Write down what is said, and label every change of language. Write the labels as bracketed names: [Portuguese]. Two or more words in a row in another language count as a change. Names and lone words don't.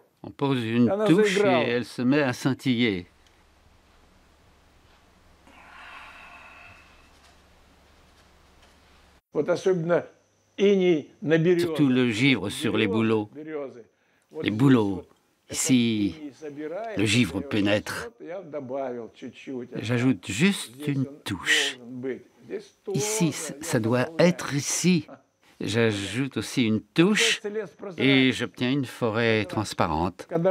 [French] On pose une touche et elle se met à scintiller. [Russian] Вот особенно иней на березе. [French] Surtout le givre sur les bouleaux. Les bouleaux. Ici, le givre pénètre. J'ajoute juste une touche. Ici, ça doit être ici. J'ajoute aussi une touche et j'obtiens une forêt transparente.